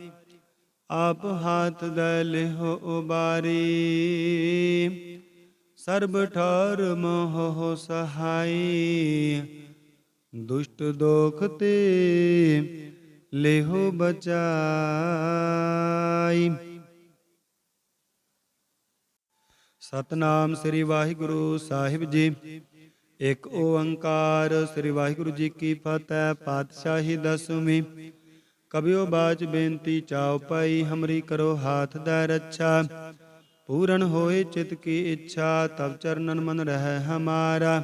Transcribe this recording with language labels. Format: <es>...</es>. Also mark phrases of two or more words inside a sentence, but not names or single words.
<bra>आप हाथ दलिहो उबारी, सर्ब ठौर मोह सहाय। दुष्ट दोखते लेहो बचाई।</bra> <pa>ਸਤਨਾਮ ਸ੍ਰੀ ਵਾਹਿਗੁਰੂ ਸਾਹਿਬ ਜੀ। ਇੱਕ ਓੰਕਾਰ ਸ੍ਰੀ ਵਾਹਿਗੁਰੂ ਜੀ ਕੀ ਫਤਿਹ। ਪਾਤਸ਼ਾਹੀ ਦਸਵੀਂ।</pa> <bra>कबिओ बाच बेनती चउपाई, हमरी करो हाथ दै रछा। पूरन होए चित की इछा, तब चरनन मन रहि हमारा।</bra>